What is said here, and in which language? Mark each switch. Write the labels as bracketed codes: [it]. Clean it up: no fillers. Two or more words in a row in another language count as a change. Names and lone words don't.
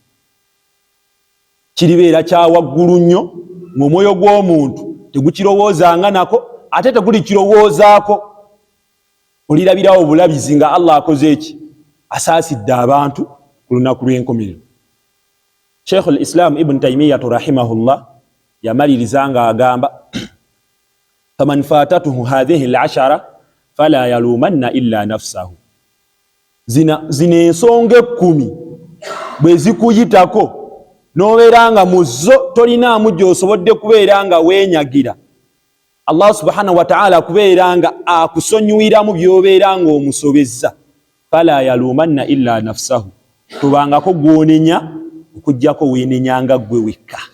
[lg] Kiribeera kya waggulu nnyo ng'omwoyo gw'omuntu tegukirowoozanga nako, ate tegulikirowoozaako. Olirabirawo obulabizi nga Allah akoze eki? Asaasidde abantu ku lunaku lw'enkomerero. [ar] Sheikh al-Islam Ibn Taymiyyah rahimahullah [lg] yamaliriza nga agamba [ar] فمن فاتته هذه العشرة فلا يلومن إلا نفسه. [lg] Zina ensonga 10 bwe zikuyitako n'obeera nga mu zo tolinaamu gy'osobodde kubeera nga weenyagira, Allah [ar] سبحانه وتعالى [lg] kubeera nga akusonyiwiramu by'obeera nga omusobezza, [ar] فلا يلومن إلا نفسه, [lg] tubangako gw'onenya okuggyako weenenyanga ggwe wekka.